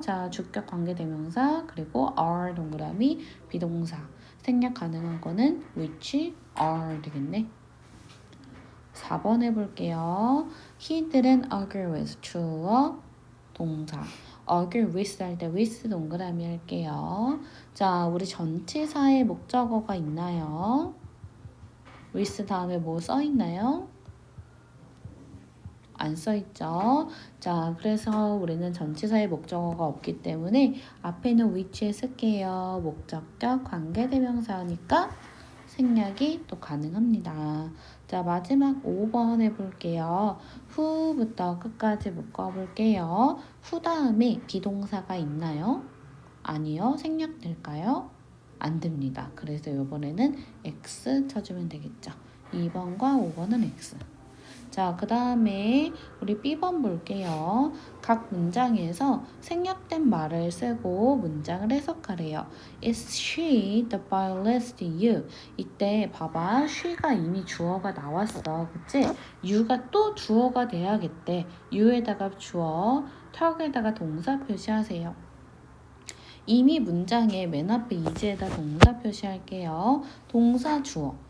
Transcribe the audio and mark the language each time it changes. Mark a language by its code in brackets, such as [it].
[ko] 자, 주격 관계대명사 그리고 are 동그라미 비동사. 생략 가능한 거는 [en] which are [ko] 되겠네. 4번 해볼게요. [en] He didn't argue with [ko] 주어 동사. [en] argue with [ko] 할 때 with 동그라미 할게요. 자, 우리 전치사에 목적어가 있나요? with 다음에 뭐 써있나요? 안 써있죠. 자, 그래서 우리는 전치사의 목적어가 없기 때문에 앞에는 which에 쓸게요. 목적격 관계대명사니까 생략이 또 가능합니다. 자, 마지막 5번 해볼게요. who부터 끝까지 묶어볼게요. who 다음에 비동사가 있나요? 아니요. 생략될까요? 안 됩니다. 그래서 이번에는 X 쳐주면 되겠죠. 2번과 5번은 X. 자, 그 다음에 우리 B번 볼게요. 각 문장에서 생략된 말을 쓰고 문장을 해석하래요. [en] Is she the violinist you? [ko] 이때 봐봐. she가 이미 주어가 나왔어. 그치? you가 또 주어가 돼야겠대. you에다가 주어, 턱에다가 동사 표시하세요. 이미 문장의 맨 앞에 is에다 동사 표시할게요. 동사 주어.